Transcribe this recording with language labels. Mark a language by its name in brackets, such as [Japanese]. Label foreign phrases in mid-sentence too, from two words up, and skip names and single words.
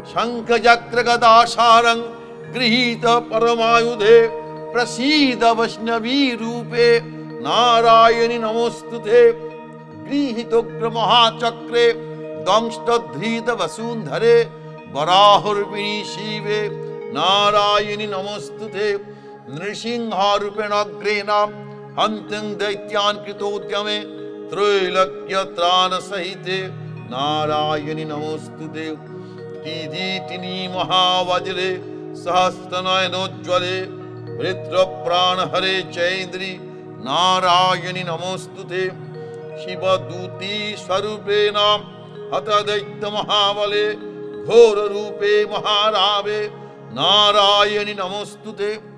[Sanskrit] শঙ্খ চক্র গদা সারং গৃহীত পরমায়ুধে প্রসীদ বৈষ্ণবী রূপে নারায়ণী নমস্তুতে গৃহীতোগ্র মহাচক্রে দংষ্টধৃত বসুন্ধরে বরাহরূপিণী শিবে নারায়ণী নমস্তুতে নৃসিংহারূপেণ অগ্রেণ हन्तं दैत्यान् कृतोद्यमे त्रैलोक्यत्राण सहिते नारायणि नमोस्तुते तीधितिनी महावज्रे सहस्रनयनोज्ज्वले वृत्रप्राणहरे चैन्द्रि नारायणि नमोस्तुते शिवदूती स्वरूपेण हतदैत्यमहाबले घोररूपे महारावे नारायणि नमोस्तुते